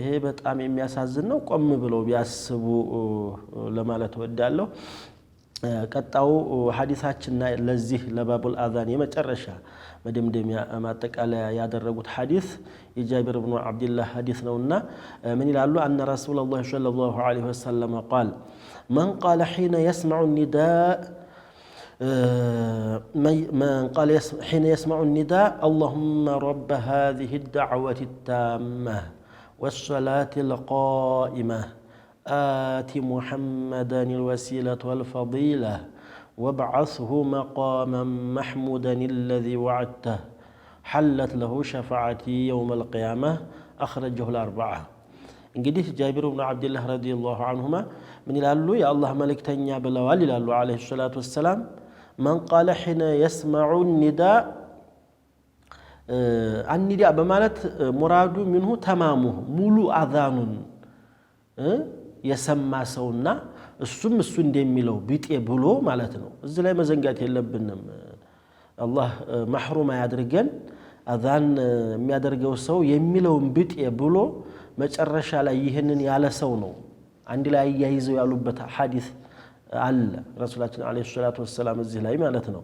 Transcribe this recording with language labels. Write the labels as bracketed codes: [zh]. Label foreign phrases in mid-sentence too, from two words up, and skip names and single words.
[am] በጣም የሚያሳዝን ነው ቆም ብለው ቢያስቡ ለማለት ወዳለሁ ቀጣው ሐዲሳችንና ለዚህ ለባቡል አዛን የመጨረሻ መደምደሚያ ማጠቃለያ ያደረጉት ሐዲስ የጃቢር ኢብኑ አብዱላህ ሐዲስ ነውና ምን ይላሉ [ar] عن رسول الله صلى الله عليه وسلم قال من قال حين يسمع النداء حين يسمع النداء اللهم رب هذه الدعوة التامة والصلاة القائمة آت محمدا الوسيلة والفضيلة وابعثه مقاما محمودا الذي وعدته حلت له شفاعتي يوم القيامة أخرجه الأربعة [am] እንግዲህ ጃቢር ኢብኑ አብዱላህ [ar] رضي الله عنهما [am] ምን ይላሉ የአላህ መልእክተኛ ብለዋል ይላሉ [ar] عليه الصلاة والسلام من قال حين يسمع النداء النداء [am] በማለት ሙራዱ [ar] منه تمامه [am] ሙሉ አዛኑን የሰማ ሰውና እሱም እሱ እንደሚለው ቢጤ ብሎ ማለት ነው እዚህ ላይ መዘንጋት የለብንም አላህ ማህሩም ያድርገን አዛን የሚያደርገው ሰው የሚለውን ቢጤ ብሎ መጨረሻ ላይ ይሄንን ያለ ሰው ነው አንድ ላይ ያይዘው ያሉበት ሐዲስ አለ ረሱላችን [ar] عليه الصلاة والسلام [am] እዚህ ላይ ማለት ነው